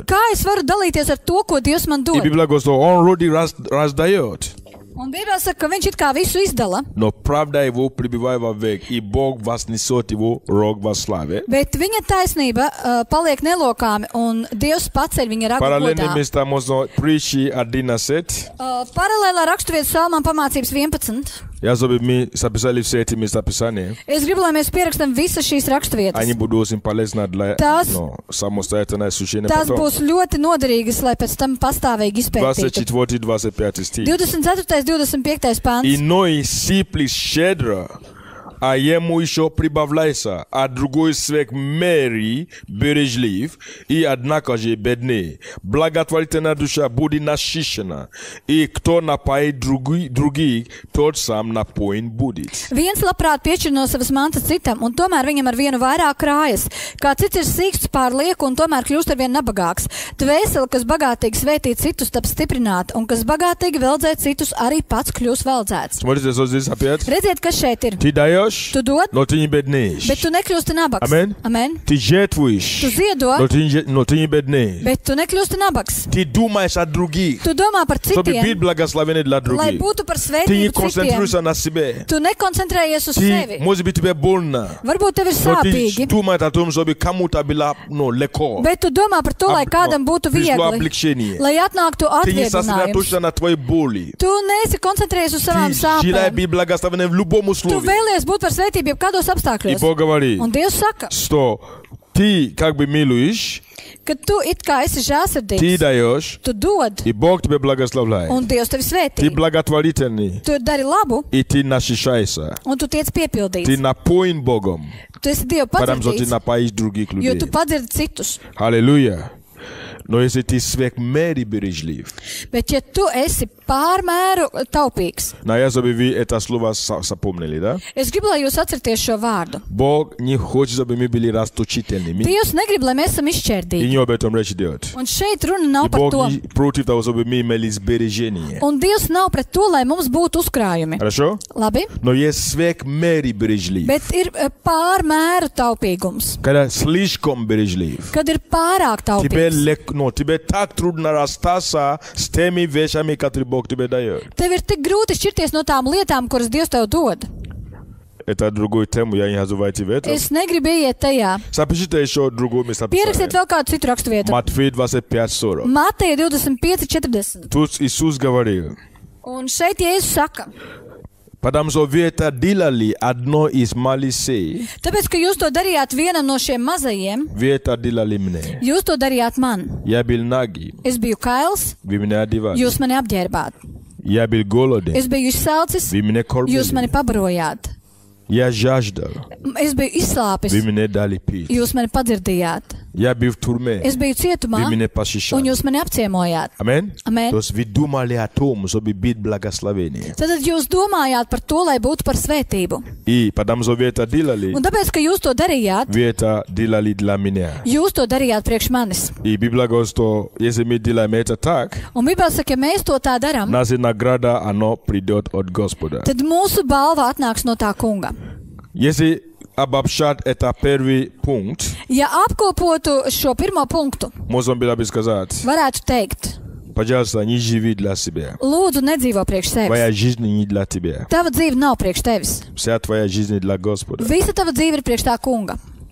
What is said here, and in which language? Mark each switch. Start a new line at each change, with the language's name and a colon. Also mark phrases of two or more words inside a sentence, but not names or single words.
Latvian: Kā es varu dalīties ar to, ko Dievs man
Russian: И
Latvian: dod?
Russian: Библия говорит, что Он вроде раздает,
Latvian: Un Bībelē saka, ka viņš it kā visu izdala,
Russian: но правда его пребывает вовек, и Бог вознесет его рог во славе.
Latvian: bet viņa taisnība paliek nelokāmi, un Dievs paceļ viņa ragu
Russian: Параллельные
Latvian: godā.
Russian: места можно притчи 11.
Latvian: Paralēlā raksturvieta Salmām pamācības 11.
Russian: Я чтобы мы записали все эти места Писания.
Latvian: Es gribu, lai mēs pierakstam visas šīs raksturvietas.
Russian: Они будут очень полезны для самостоятельного изучения
Latvian: Tās
Russian: потом.
Latvian: būs ļoti noderīgas, lai pēc tam pastāvīgi izpētītu.
Russian: 24-25 стих.
Latvian: 24. 25. pāns.
Russian: Иной сиплет щедро, а ему еще прибавляется, а другой свек меры бережлив, и однако же бедный. Благотворительная душа будет насыщена, и кто напоит других, тот сам напоен будет.
Latvian: Viens labprāt piešķir no savas mantas citam, un tomēr viņam ar vienu vairāk krājas. Kā cits ir sīksts pārlieku, un tomēr kļūst ar vien nabagāks. Dvēseli, kas bagātīgi svētī citus, tap stiprināta, un kas bagātīgi veldzē citus, arī pats kļūs veldzēts.
Russian: Смотрите, что здесь опять.
Latvian: Redziet, kas šeit ir.
Russian: Ты даешь,
Latvian: Tu dod,
Russian: но ты не беднеешь.
Latvian: bet tu nekļūsti nabaks.
Russian: Amen.
Latvian: Amen.
Russian: Ты жертвуешь,
Latvian: Tu ziedo,
Russian: но ты не беднеешь.
Latvian: bet tu nekļūsti nabaks.
Russian: Ты думаешь о других,
Latvian: Tu domā par
Russian: чтобы быть
Latvian: citiem,
Russian: благословенным для
Latvian: lai
Russian: других.
Latvian: būtu par
Russian: Ты не
Latvian: svētību citiem.
Russian: концентрируешься на себе.
Latvian: Tu nekoncentrējies uz
Russian: Ты,
Latvian: sevi.
Russian: может быть, тебе больно,
Latvian: Varbūt tev ir
Russian: но ты
Latvian: sāpīgi,
Russian: думаешь о том, чтобы кому-то было легко.
Latvian: bet tu domā par to, lai kādam būtu
Russian: Пришло
Latvian: viegli,
Russian: облегчение.
Latvian: lai atnāktu
Russian: Ты не
Latvian: atvieglojums.
Russian: сосредоточен на твоей боли.
Latvian: Tu neesi koncentrējies uz savām
Russian: Ты желаешь
Latvian: sāpēm.
Russian: быть благословенным в любом
Latvian: Tu
Russian: условии.
Latvian: vēlies būt par svētību jebkādos
Russian: И
Latvian: apstākļos.
Russian: Бог говорит,
Latvian: Un Dievs saka,
Russian: что ты как бы милуешь,
Latvian: ka tu it kā esi
Russian: ты
Latvian: žēlsirdīgs,
Russian: даешь,
Latvian: tu dod,
Russian: и Бог тебя благословляет.
Latvian: un Dievs tevi
Russian: Ты
Latvian: svētī.
Russian: благотворительный,
Latvian: Tu dari labu,
Russian: и ты насыщаешься.
Latvian: un tu tiec
Russian: Ты
Latvian: piepildīts.
Russian: напоен Богом,
Latvian: Tu esi Dievu
Russian: потому что ты
Latvian: padzirdīts,
Russian: напоишь других
Latvian: jo
Russian: людей.
Latvian: tu padzirdi citus.
Russian: Аллилуйя. Но если ты сверхмеры бережлив,
Latvian: Bet ja tu esi pārmēru taupīgs,
Russian: я чтобы вы это слово запомнили, да?
Latvian: es gribu, lai jūs atcerieties šo vārdu.
Russian: Бог не хочет, чтобы мы были расточительными.
Latvian: Dievs negrib, lai mēs esam
Russian: И
Latvian: izšķērdīgi.
Russian: не об этом речь идет.
Latvian: Un šeit runa nav
Russian: И
Latvian: par
Russian: Бог
Latvian: to.
Russian: не против того, чтобы мы имели сбережения.
Latvian: Un Dievs nav pret to, lai mums būtu uzkrājumi.
Russian: Хорошо?
Latvian: Labi,
Russian: Но есть сверхмеры бережлив.
Latvian: bet ir pārmēru taupīgums.
Russian: Когда слишком бережлив.
Latvian: Kad ir pārāk taupīgs.
Russian: Тебе так трудно расстаться с теми вещами, которые Бог тебе дает.
Latvian: Tev ir tik grūti šķirties no tām lietām, kuras Dievs tev dod.
Russian: Это другую тему, я не называйте в этом.
Latvian: Es negribu ieiet tajā.
Russian: Запишите еще другое место
Latvian: Pierakstiet
Russian: Писания.
Latvian: vēl kādu citu raksturvietu.
Russian: Матфея 25:40.
Latvian: Mateja 25:40.
Russian: Тут Иисус говорил,
Latvian: Un šeit Jēzus saka,
Russian: потому что вы это делали одно из малейших,
Latvian: tāpēc, ka jūs to darījāt vienam no šiem mazajiem,
Russian: вы это делали мне.
Latvian: jūs to darījāt man.
Russian: Я был нагий,
Latvian: Es biju kails,
Russian: вы меня одевали.
Latvian: jūs mani apģērbāt.
Russian: Я был голоден,
Latvian: Es biju izsalcis,
Russian: вы меня
Latvian: jūs mani
Russian: кормили.
Latvian: pabarojāt.
Russian: Я жаждал,
Latvian: Es biju izslāpis,
Russian: вы мне дали пить.
Latvian: jūs mani padzirdījāt.
Russian: Я был в тюрьме,
Latvian: Es biju cietumā,
Russian: вы меня
Latvian: un
Russian: посещали.
Latvian: jūs mani apciemojāt.
Russian: Amen?
Latvian: Amen.
Russian: То есть вы думали о том, чтобы быть благословением.
Latvian: Tad jūs domājāt par to, lai būtu par svētību.
Russian: И потому что вы это делали,
Latvian: Un tāpēc, ka jūs to darījāt,
Russian: вы это делали для меня.
Latvian: jūs to darījāt priekš manis.
Russian: И Библия говорит, что если мы делаем это так,
Latvian: Un Bībelē saka, ja mēs to tā darām,
Russian: наша награда, оно придет от Господа.
Latvian: tad mūsu balva atnāks no tā kunga.
Russian: Если обобщать это первый пункт,
Latvian: Ja apkopotu šo pirmo punktu,
Russian: можно было бы сказать,
Latvian: varētu teikt,
Russian: пожалуйста, не живи для себя.
Latvian: lūdzu, nedzīvo priekš
Russian: Твоя
Latvian: sevis.
Russian: жизнь не для тебя.
Latvian: Tava dzīve nav priekš tevis.
Russian: Вся твоя жизнь для Господа.
Latvian: Visa tava dzīve ir priekš tā kunga.